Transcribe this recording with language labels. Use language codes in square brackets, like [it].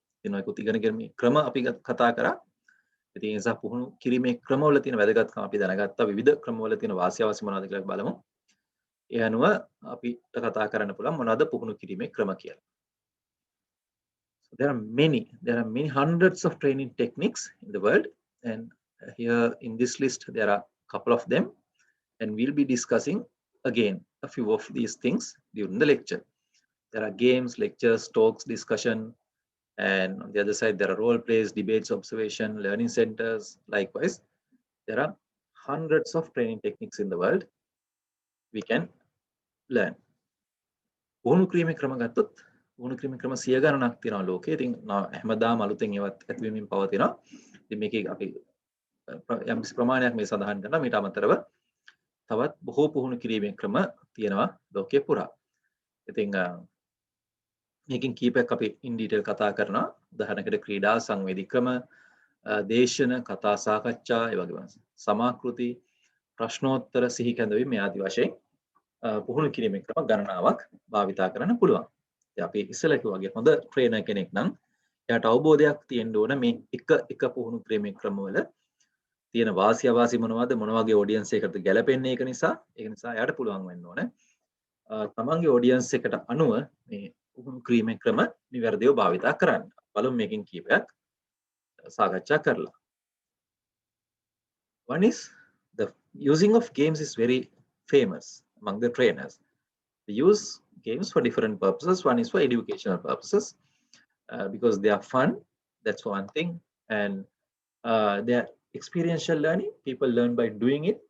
[si] එනවා ඒකුත් ඉගෙන ගැනීමේ ක්‍රම අපි කතා කරා. ඉතින් ඒ නිසා පුහුණු කිරීමේ ක්‍රමවල තියෙන වැදගත්කම අපි දැනගත්තා. විවිධ ක්‍රමවල තියෙන වාසිය අවශ්‍ය මොනවද කියලා බලමු. ඒ අනුව අපිට කතා කරන්න පුළුවන් මොනවද පුහුණු කිරීමේ ක්‍රම කියලා. [en] So there are many hundreds of training techniques in the world, and here in this list there are a couple of them, and we'll be discussing again a few of these things during the lecture. There are games, lectures, talks, discussion, and on the other side there are role plays, debates, observation, learning centers. Likewise, there are hundreds of training techniques in the world we can learn. [si] පුහුණු කිරීමේ ක්‍රම ගත්තොත් පුහුණු කිරීමේ ක්‍රම 100 ගණනක් තියෙනවා ලෝකේ. ඉතින් හැමදාම අලුතෙන් ඒවත් ඇතිවෙමින් පවතිනවා. ඉතින් මේකේ අපි යම් ප්‍රමාණයක් මේ සඳහන් කරනවා. මීට අමතරව තවත් බොහෝ පුහුණු කිරීමේ ක්‍රම තියෙනවා ලෝකයේ පුරා. ඉතින් මේකෙන් කීපයක් අපි [en] in detail [si] කතා කරනවා. උදාහරණයකට ක්‍රීඩා සංවේදී ක්‍රම, දේශන, කතා සාකච්ඡා, ඒ වගේම සමාකෘති, ප්‍රශ්නෝත්තර, සිහි කැඳවීම මේ ආදි වශයෙන් පුහුණු කිරීමේ ක්‍රම ගණනාවක් භාවිතා කරන්න පුළුවන්. ඉතින් අපි ඉස්සෙල්ලා කිව්වා වගේ හොඳ ට්‍රේනර් කෙනෙක් නම් එයාට අවබෝධයක් තියෙන්න ඕන මේ එක පුහුණු කිරීමේ ක්‍රමවල තියෙන වාසිය අවාසි මොනවද, මොන වගේ ඔඩියන්ස් එකකට ගැලපෙන්නේ. ඒක නිසා එයාට පුළුවන් වෙන්න ඕන තමන්ගේ ඔඩියන්ස් එකට අනුව මේ පුහුණු කිරීමේ ක්‍රම නිවැරදිව භාවිතා කරන්න. බලමු මේකෙන් කීපයක් සාකච්ඡා කරලා. [en] One is the using of games is very famous among the trainers. They use games for different purposes. One is for educational purposes because they are fun. That's one thing. And they are experiential learning. People learn by doing it.